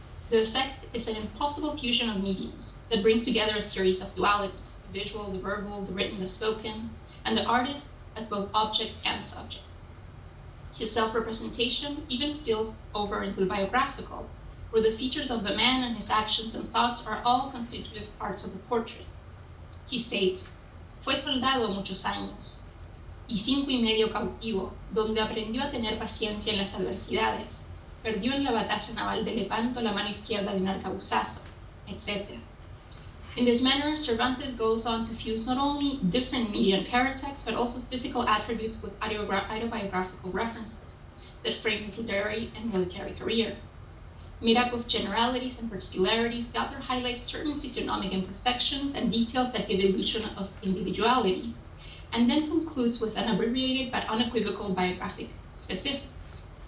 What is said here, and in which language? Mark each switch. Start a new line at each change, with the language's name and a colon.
English: The effect is an impossible fusion of mediums that brings together a series of dualities, the visual, the verbal, the written, the spoken, and the artist as both object and subject. His self-representation even spills over into the biographical, where the features of the man and his actions and thoughts are all constitutive parts of the portrait. He states,
Spanish: "Fue soldado muchos años, y 5 y medio cautivo, donde aprendió a tener paciencia en las adversidades. Perdió en la batalla naval de Lepanto la mano izquierda de un arcabuzazo," etc.
English: In this manner, Cervantes goes on to fuse not only different media and paratexts, but also physical attributes with autobiographical references that frame his literary and military career. Made up of generalities and particularities, the author highlights certain physiognomic imperfections and details that give illusion of individuality, and then concludes with an abbreviated but unequivocal biographic specifics.